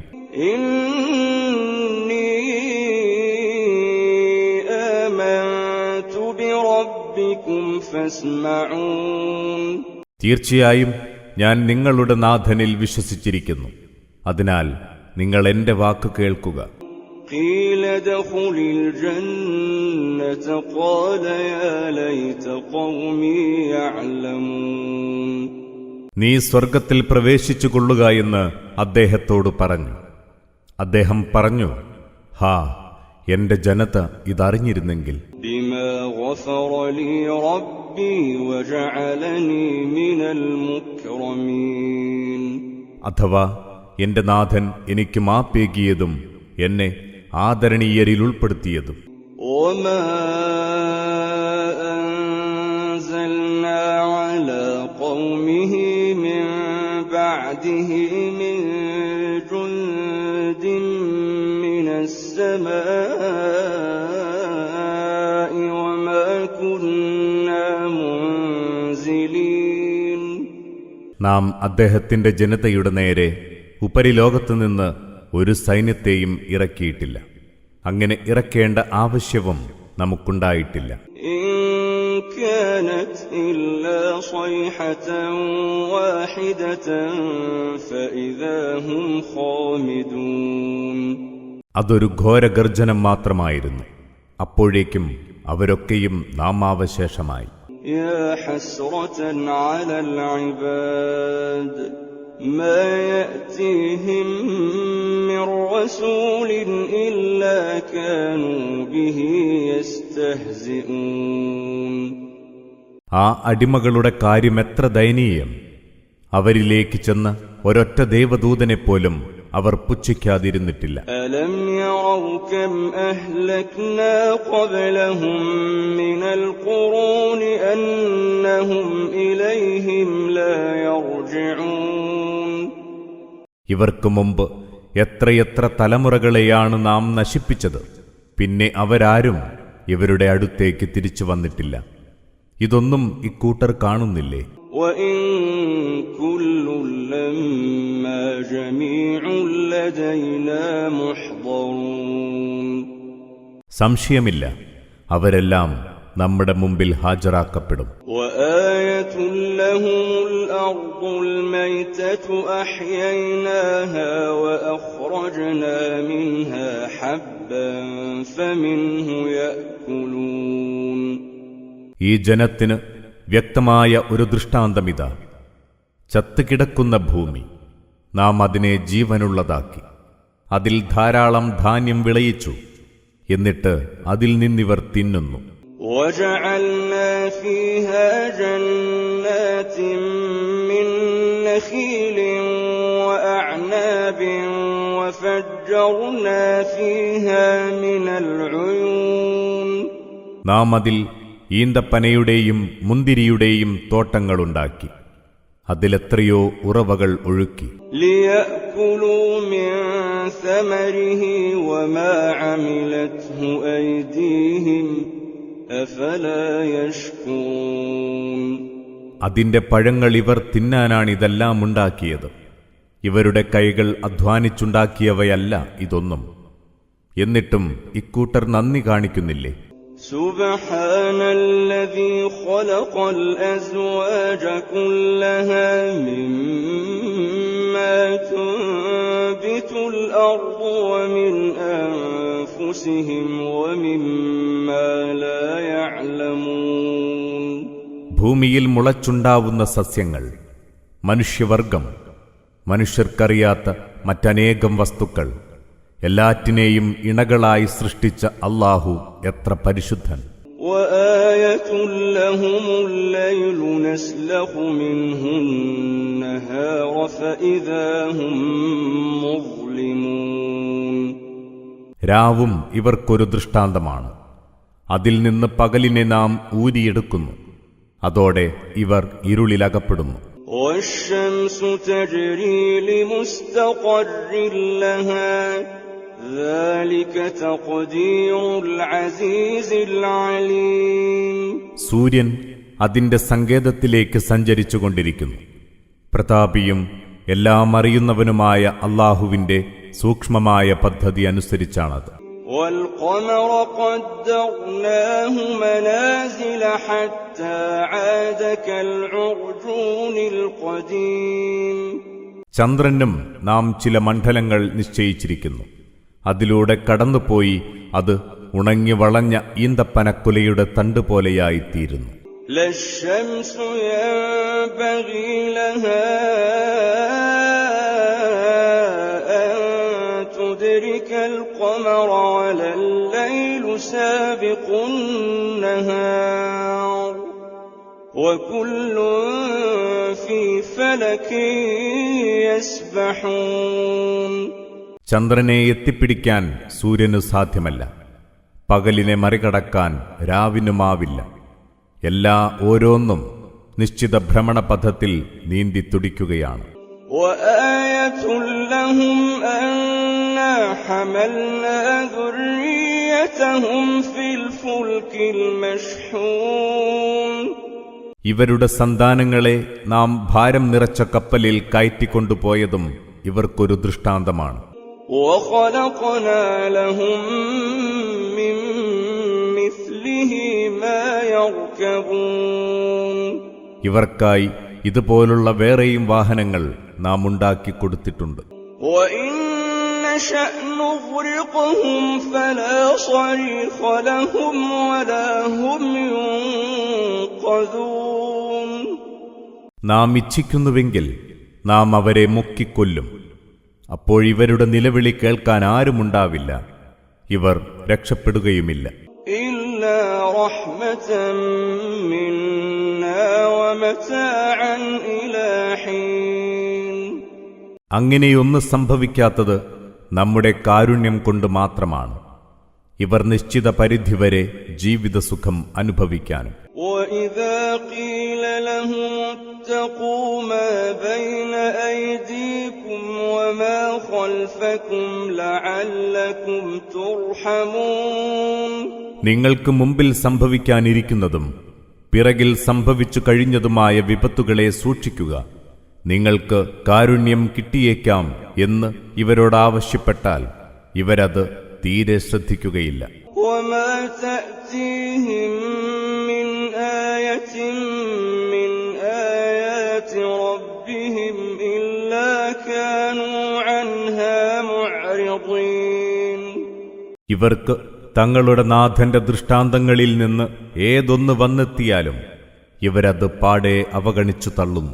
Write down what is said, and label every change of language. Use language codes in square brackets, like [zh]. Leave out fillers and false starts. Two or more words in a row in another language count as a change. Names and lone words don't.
[ar] إني آمنت بربكم فاسمعون. [ml] തീർച്ചയായും ഞാൻ നിങ്ങളുടെ നാഥനിൽ വിശ്വസിച്ചിരിക്കുന്നു, അതിനാൽ നിങ്ങൾ എന്റെ വാക്ക് കേൾക്കുക. [ar] قيل ادخل الجنة قال يا ليت قومي يعلمون. [ml] നീ സ്വർഗത്തിൽ പ്രവേശിച്ചുകൊള്ളുക എന്ന് അദ്ദേഹത്തോട് പറഞ്ഞു. അദ്ദേഹം പറഞ്ഞു, ഹാ, എന്റെ ജനത ഇതറിഞ്ഞിരുന്നെങ്കിൽ. [ar] بما غفر لي ربي وجعلني من المكرمين. [ml] അഥവാ എന്റെ നാഥൻ എനിക്ക് മാപ്പേകിയതും എന്നെ ആദരണീയരിൽ ഉൾപ്പെടുത്തിയതും. [ar] وما أنزلنا على قومه من بعده من جند من السماء كنا منزلين. [ml] നാം അദ്ദേഹത്തിന്റെ ജനതയുടെ നേരെ ഉപരിലോകത്തുനിന്ന് ഒരു സൈന്യത്തെയും ഇറക്കിയിട്ടില്ല. അങ്ങനെ ഇറക്കേണ്ട ആവശ്യവും നമുക്കുണ്ടായിട്ടില്ല. [ar] إن كانت إلا صيحة واحدة فإذا هم خامدون. [ml] അതൊരു ഘോരഗർജനം മാത്രമായിരുന്നു. അപ്പോഴേക്കും അവരൊക്കെയും നാമാവശേഷമായി. [ar] يا حسرة على العباد ما يأتيهم من رسول إلا كانوا به يستهزئون. [ml] ആ അടിമകളുടെ കാര്യമെത്ര ദയനീയം! അവരിലേക്ക് ചെന്ന് ഒരൊറ്റ ദേവദൂതനെപ്പോലും അവർ പുച്ഛിക്കാതിരുന്നിട്ടില്ല. [ar] ألم يروا كم أهلكنا قبلهم من القرون أنهم إليهم لا يرجعون. [ml] ഇവർക്ക് മുമ്പ് എത്രയെത്ര തലമുറകളെയാണ് നാം നശിപ്പിച്ചത്. പിന്നെ അവരാരും ഇവരുടെ അടുത്തേക്ക് തിരിച്ചു വന്നിട്ടില്ല. ഇതൊന്നും ഇക്കൂട്ടർ കാണുന്നില്ലേ? [ar] وإن كل لما جميع لدينا محضرون. [ml] സംശയമില്ല, അവരെല്ലാം നമ്മുടെ മുമ്പിൽ ഹാജരാക്കപ്പെടും. [ar] وآية لهم الأرض الميتة أحييناها وأخرجنا منها حبا فمنه يأكلون. [ml] ഈ ജനത്തിന് വ്യക്തമായ ഒരു ദൃഷ്ടാന്തമിതാ. ചത്തുകിടക്കുന്ന ഭൂമി നാം അതിനെ ജീവനുള്ളതാക്കി, അതിൽ ധാരാളം ധാന്യം വിളയിച്ചു, എന്നിട്ട് അതിൽ നിന്നിവർ തിന്നുന്നു. [ar] وجعلنا فيها جنات من نخيل وأعناب وفجرنا فيها من العيون. [ml] നാം അതിൽ ഈന്തപ്പനയുടെയും മുന്തിരിയുടെയും തോട്ടങ്ങളുണ്ടാക്കി, അതിലെത്രയോ ഉറവകൾ ഒഴുക്കി. [ar] ليأكلوا من ثمره وما عملته أيديهم أفلا يشكرون. [ml] അതിന്റെ പഴങ്ങൾ ഇവർ തിന്നാനാണിതെല്ലാം ഉണ്ടാക്കിയത്. ഇവരുടെ കൈകൾ അധ്വാനിച്ചുണ്ടാക്കിയവയല്ല ഇതൊന്നും. എന്നിട്ടും ഇക്കൂട്ടർ നന്ദി കാണിക്കുന്നില്ലേ? [ar] سبحان الذي خلق الأزواج كلها مما تنبت الأرض ومن أنفسهم ومما لا يعلمون. [ml] ഭൂമിയിൽ മുളച്ചുണ്ടാവുന്ന സസ്യങ്ങൾ, മനുഷ്യവർഗം, മനുഷ്യർക്കറിയാത്ത മറ്റനേകം വസ്തുക്കൾ, എല്ലാറ്റിനെയും ഇണകളായി സൃഷ്ടിച്ച അല്ലാഹു എത്ര പരിശുദ്ധൻ! [ar] وآية لهم الليل نسلخ منه النهار فإذا هم مظلمون. [ml] രാവും ഇവർക്കൊരു ദൃഷ്ടാന്തമാണ്. അതിൽ നിന്ന് പകലിനെ നാം ഊരിയെടുക്കുന്നു, അതോടെ ഇവർ ഇരുളിലകപ്പെടുന്നു. [ar] والشمس تجري لمستقر لها ذلك تقدير العزيز العليم. [ml] സൂര്യൻ അതിന്റെ സങ്കേതത്തിലേക്ക് സഞ്ചരിച്ചുകൊണ്ടിരിക്കുന്നു. പ്രതാപിയും എല്ലാം അറിയുന്നവനുമായ അല്ലാഹുവിന്റെ സൂക്ഷ്മമായ പദ്ധതി അനുസരിച്ചാണത്. [ar] والقمر قدرناه منازل حتى عاد كالعرجون القديم. [ml] ചന്ദ്രനും നാം ചില മണ്ഡലങ്ങൾ നിശ്ചയിച്ചിരിക്കുന്നു. അതിലൂടെ കടന്നുപോയി അത് ഉണങ്ങി വളഞ്ഞ ഈന്തപ്പനക്കുലയുടെ തണ്ട് പോലെയായിത്തീരുന്നു. [ar] لا الشمس ينبغي لها أن تدرك القمر ولا الليل سابق النهار وكل في فلك يسبحون. [ml] ചന്ദ്രനെ എത്തിപ്പിടിക്കാൻ സൂര്യനു സാധ്യമല്ല, പകലിനെ മറികടക്കാൻ രാവിനുമാവില്ല. എല്ലാ ഓരോന്നും നിശ്ചിത ഭ്രമണപഥത്തിൽ നീന്തി തുടിക്കുകയാണ്. [ar] وآية لهم أنا حملنا ذريتهم وذريتهم في الفلك المشحون [ml] ഇവരുടെ സന്താനങ്ങളെ നാം ഭാരം നിറച്ച കപ്പലിൽ കയറ്റിക്കൊണ്ടുപോയതും ഇവർക്കൊരു ദൃഷ്ടാന്തമാണ്. [ar] وخلقنا لهم من مثله ما يركبون [ml] ഇവർക്കായി ഇതുപോലുള്ള വേറെയും വാഹനങ്ങൾ നാം ഉണ്ടാക്കിക്കൊടുത്തിട്ടുണ്ട്. [ar] وإن نشأ نغرقهم فلا صريخ لهم ولا هم ينقذون [ml] നാം ഇച്ഛിക്കുന്നുവെങ്കിൽ നാം അവരെ മുക്കിക്കൊല്ലും. അപ്പോഴിവരുടെ നിലവിളി കേൾക്കാൻ ആരുമുണ്ടാവില്ല, ഇവർ രക്ഷപ്പെടുകയുമില്ല. [ar] إلا رحمة منا ومتاعا إلى حين [ml] അങ്ങനെയൊന്ന് സംഭവിക്കാത്തത് നമ്മുടെ കാരുണ്യം കൊണ്ട് മാത്രമാണ്, ഇവർ നിശ്ചിത പരിധിവരെ ജീവിതസുഖം അനുഭവിക്കാനും. [ar] وإذا قيل لهم اتقوا ما بين أيديكم وما خلفكم لعلكم ترحمون [ml] നിങ്ങൾക്ക് മുമ്പിൽ സംഭവിക്കാനിരിക്കുന്നതും പിറകിൽ സംഭവിച്ചു കഴിഞ്ഞതുമായ വിപത്തുകളെ സൂക്ഷിക്കുക, നിങ്ങൾക്ക് കാരുണ്യം കിട്ടിയേക്കാം എന്ന് ഇവരോടാവശ്യപ്പെട്ടാൽ ഇവരത് തീരെ ശ്രദ്ധിക്കുകയില്ല. [ar] وما تأتيهم من آية من آيات ربهم إلا كانوا عنها معرضين [ml] ഇവർക്ക് തങ്ങളുടെ നാഥന്റെ ദൃഷ്ടാന്തങ്ങളിൽ നിന്ന് ഏതൊന്ന് വന്നെത്തിയാലും ഇവരത് പാടെ അവഗണിച്ചു തള്ളുന്നു.